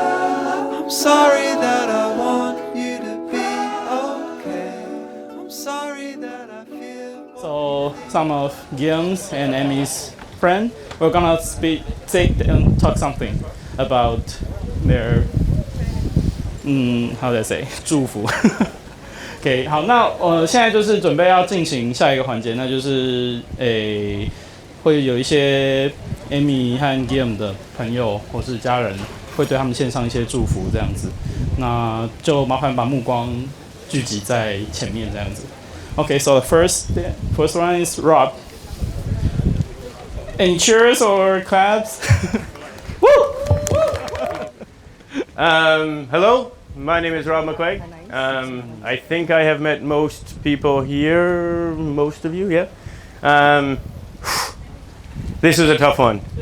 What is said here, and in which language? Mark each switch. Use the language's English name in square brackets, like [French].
[English] I'm sorry that I want you to be okay. I'm sorry that I feel. So some of Guillaume's and Amy's friend, we're gonna talk something about their how do I say 祝福。 [Chinese] OK， 好，那现在就是准备要进行下一个环节，那就是会有一些 Amy 和 Guillaume 的朋友或是家人会对他们献上一些祝福，这样子。那就麻烦把目光聚集在前面，这样子。 [English] Okay, so the first one is Rob. Any cheers or claps? Woo! Hello, my name is Rob McQuaig. I think I have met most people here, most of you, yeah. This is a tough one.